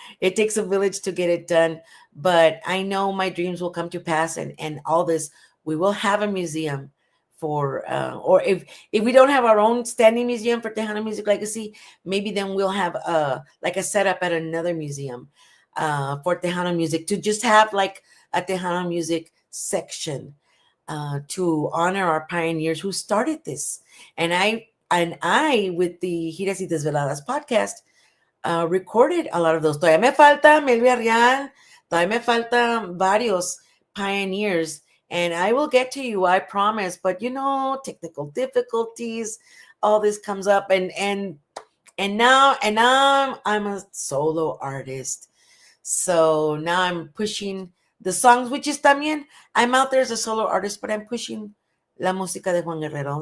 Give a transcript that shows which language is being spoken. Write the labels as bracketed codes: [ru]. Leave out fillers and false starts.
[en] It takes a village to get it done. But I know my dreams will come to pass, and all this, we will have a museum for, or if we don't have our own standing museum for Tejano Music Legacy, maybe then we'll have like a setup at another museum for Tejano music, to just have like a Tejano music section to honor our pioneers who started this. And I with the Giras y Desveladas podcast, recorded a lot of those. [es] Todavía me falta Melvia Real, todavía me falta varios [en] pioneers, and I will get to you, I promise. But technical difficulties, all this comes up, and now I'm a solo artist. So now I'm pushing the songs, which is también, I'm out there as a solo artist, but I'm pushing [es] la música de Juan Guerrero.